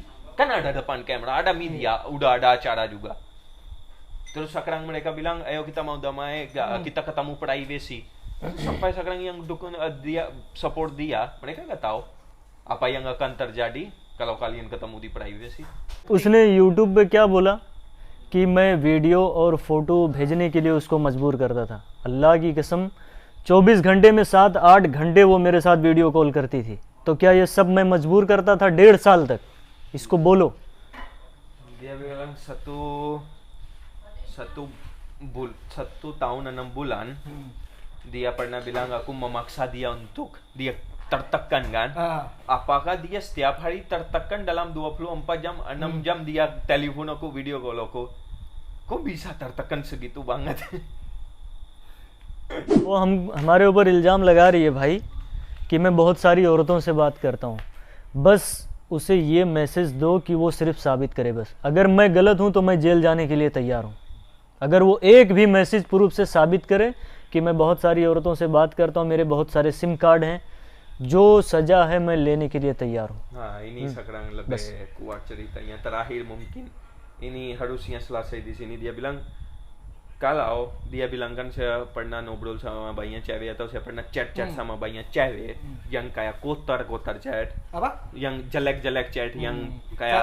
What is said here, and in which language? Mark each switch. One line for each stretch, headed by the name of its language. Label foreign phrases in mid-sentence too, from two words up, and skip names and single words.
Indonesian: Kan ada depan kamera, ada media, udah ada acara juga. Terus sekarang mereka bilang, ayo kita mau damai, kita ketemu privacy. Sampai sekarang yang dukung dia, support dia, mereka nggak tahu apa yang akan terjadi kalau kalian ketemu di privacy.
Hindi: उसने YouTube पे क्या बोला कि मैं वीडियो और फोटो भेजने के लिए उसको मजबूर करता था। अल्लाह की कसम 24 घंटे में 7-8 घंटे वो मेरे साथ
English: video call
Hindi: करती थी। तो क्या ये सब मैं मजबूर करता था 1.5 साल तक? इसको बोलो।
Indonesian: Dia bilang satu tahun 6 bulan dia pernah bilang aku memaksa dia untuk dia tertekan kan. Apakah dia setiap hari tertekan dalam 24 jam 6 jam dia telepon aku,
English: video call
Indonesian: aku? Kok bisa tertekan segitu banget?
Hindi: वो हमारे ऊपर इल्ज़ाम लगा रही है भाई कि मैं बहुत सारी औरतों से बात करता हूँ। बस उसे ये मैसेज दो कि वो सिर्फ साबित करे बस। अगर मैं गलत हूँ तो मैं जेल जाने के लिए तैयार हूँ। अगर वो एक भी मैसेज प्रूफ से साबित करे कि मैं बहुत सारी औरतों से बात करता हूँ, मेरे बहुत सारे
English: SIM card
Hindi: हैं, जो सज़ा है मैं लेने के लिए तैयार हूँ।
Indonesian: Nah, ini sekarang lebih kuat ceritanya. Terakhir mungkin ini harusnya selesai di sini. Dia bilang, kalau dia bilang kan saya pernah ngobrol sama banyak cewek atau saya pernah chat sama banyak cewek yang kayak kotor chat, Apa? yang jelek chat, yang kayak